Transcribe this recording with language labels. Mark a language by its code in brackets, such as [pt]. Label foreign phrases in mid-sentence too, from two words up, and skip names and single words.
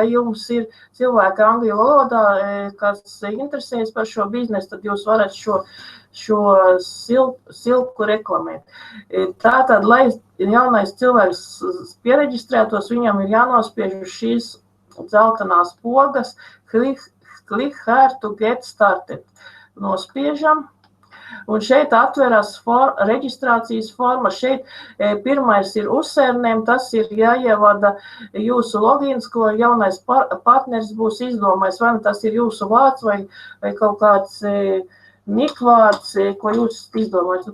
[lv] Ja jums ir cilvēki angļu valodā, kas interesējas par šo biznesu, tad jūs varat šo silku reklamēt. Tātad, lai jaunais cilvēks piereģistrētos, viņam ir jānospiež šīs dzeltenās pogas, [en] click here to get started. [lv] Nospiežam. Un šeit atveras reģistrācijas forma. Šeit pirmais ir uzsērnēm, tas ir jāievada jūsu logins, ko jaunais partneris būs izdomājis. Vai tas ir jūsu vārds vai kaut kāds nikvārds, ko jūs izdomājat.